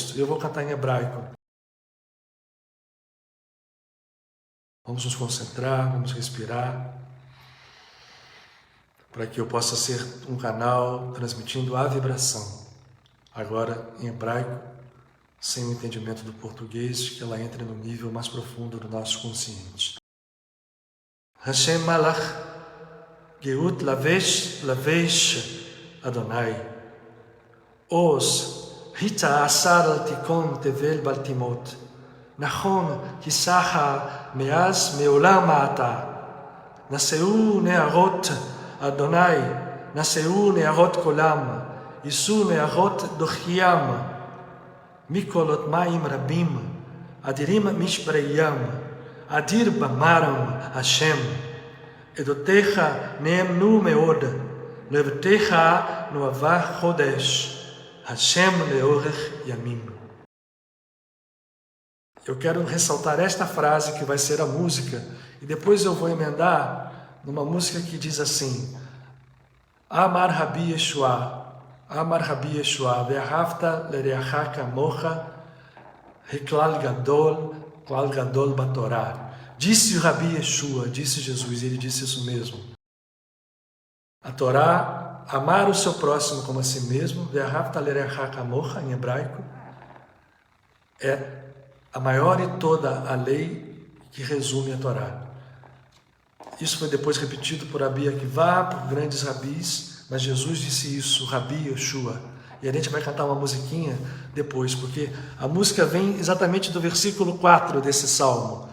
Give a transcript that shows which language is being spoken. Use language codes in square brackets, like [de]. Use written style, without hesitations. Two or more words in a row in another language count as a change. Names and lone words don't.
[pt] Eu vou cantar em hebraico. Vamos nos concentrar, vamos respirar, para que eu possa ser um canal transmitindo a vibração. Agora em hebraico, sem o entendimento do português, que ela entre no nível mais profundo do nosso consciente. [he] השם מלך, גאות לבש אדני, עז, התאזר אף תכון תבל בל תמוט, נכון כסאך מאז מעולם אתה, נשאו נהרות אדני, נשאו נהרות קולם, ישאו נהרות דכים, מקלות מים רבים, אדירים משברי ים, אדיר במרום השם, עדתיך נאמנו מאד, לביתך נאוה קדש, השם לארך ימים. [pt] Eu quero ressaltar esta frase que vai ser a música, e depois eu vou emendar numa música que diz assim: [he] אמר רבי ישוע, אמר רבי ישוע, ואהבת לרעך כמוך, כלל גדול בתורה. [pt] Disse o Rabi Yeshua, disse Jesus, ele disse isso mesmo. A Torá, amar o seu próximo como a si mesmo, [he] ואהבת לרעך כמוך, [pt] em hebraico, é a maior e toda a lei que resume a Torá. Isso foi depois repetido por Rabi Akiva, por grandes rabis, mas Jesus disse isso, Rabi Yeshua. E a gente vai cantar uma musiquinha depois, porque a música vem exatamente do versículo 4 desse salmo.